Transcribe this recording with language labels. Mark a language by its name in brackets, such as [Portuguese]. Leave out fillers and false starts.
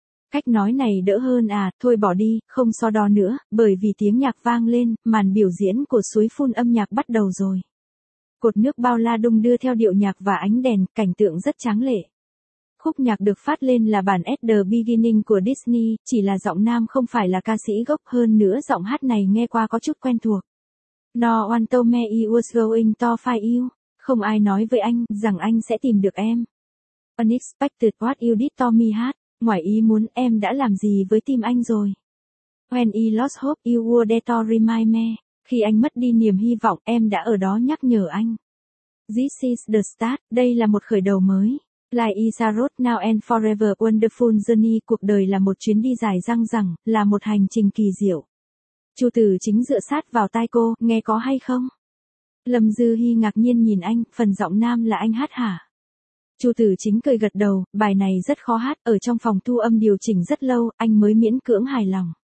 [Vietnamese] Cách nói này đỡ hơn à, thôi bỏ đi, không so đo nữa, bởi vì tiếng nhạc vang lên, màn biểu diễn của suối phun âm nhạc bắt đầu rồi. Cột nước bao la đung đưa theo điệu nhạc và ánh đèn, cảnh tượng rất tráng lệ. Khúc nhạc được phát lên là bản At The Beginning của Disney, chỉ là giọng nam không phải là ca sĩ gốc, hơn nữa giọng hát này nghe qua có chút quen thuộc. [English] No one told me I was going to find you. [Vietnamese] Không ai nói với anh, rằng anh sẽ tìm được em. [English] Unexpected what you did to me hát. [Vietnamese] Ngoài ý muốn em đã làm gì với tim anh rồi. [English] When I lost hope you were there to remind me. [Vietnamese] Khi anh mất đi niềm hy vọng em đã ở đó nhắc nhở anh. [English] This is the start, [Vietnamese] đây là một khởi đầu mới. [English] Like is a road now and forever wonderful journey. [Vietnamese] Cuộc đời là một chuyến đi dài dang dẳng, là một hành trình kỳ diệu. Chu Tử Chính dựa sát vào tai cô, nghe có hay không? Lâm Dư Hi ngạc nhiên nhìn anh, phần giọng nam là anh hát hả? Chu Tử Chính cười gật đầu, bài này rất khó hát, ở trong phòng thu âm điều chỉnh rất lâu, anh mới miễn cưỡng hài lòng.